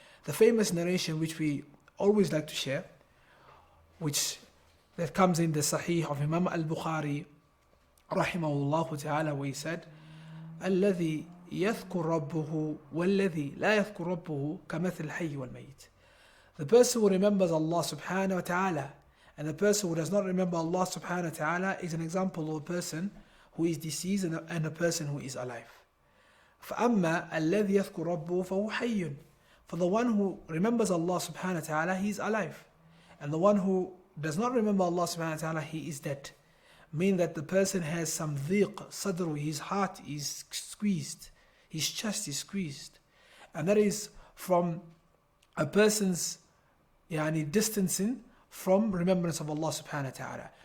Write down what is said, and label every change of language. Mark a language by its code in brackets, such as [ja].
[en] The famous narration which we always like to share, which that comes in the Sahih of Imam al-Bukhari rahimahullah ta'ala, where he said, [ar] الذي يذكر ربه والذي لا يذكر ربه كمثل الحي والميت. [en] The person who remembers Allah subhanahu wa ta'ala and the person who does not remember Allah subhanahu wa ta'ala is an example of a person who is deceased and a person who is alive. [ar] فأما الذي يذكر ربه فهو حي. [en] For the one who remembers Allah subhanahu wa ta'ala, he is alive. And the one who does not remember Allah subhanahu wa ta'ala, he is dead. Meaning that the person has some dhiq, sadru, his heart is squeezed, his chest is squeezed. And that is from a person's distancing from remembrance of Allah subhanahu wa ta'ala.